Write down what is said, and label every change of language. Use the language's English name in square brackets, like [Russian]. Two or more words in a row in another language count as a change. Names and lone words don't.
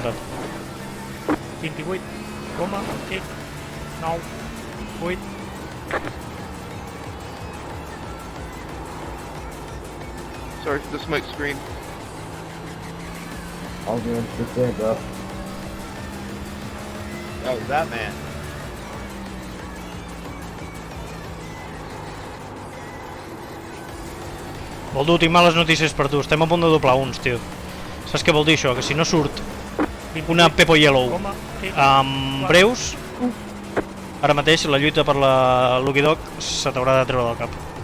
[English] 28,98. Sorry for the smoke screen. All good. Just there, bro. That was that man. [Catalan] Boldo, tinc males notícies per tu. Estem a punt de doblar uns, tio. Saps què vol dir això? Que si no surt una Pepo Yellow amb breus, ara mateix la lluita per la Lucky Dog se t'haurà de treure del cap.